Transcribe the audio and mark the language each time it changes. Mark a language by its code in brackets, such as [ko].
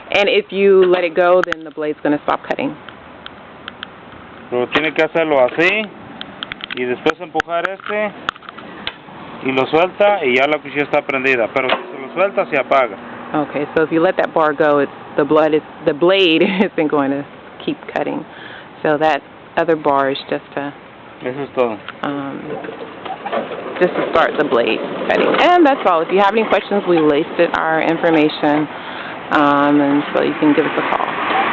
[en] And if you let it go, then the blade's going to stop cutting. [es] Pero tiene que hacerlo así y después empujar y lo suelta y ya la cuchilla está prendida. Pero si se lo suelta, se apaga. [en] Okay, so if you let that bar go, the blade isn't going to keep cutting. So that other bar is just [es] Eso es todo. [en] just to start the blade setting. And that's all. If you have any questions, we listed our information, and so you can give us a call.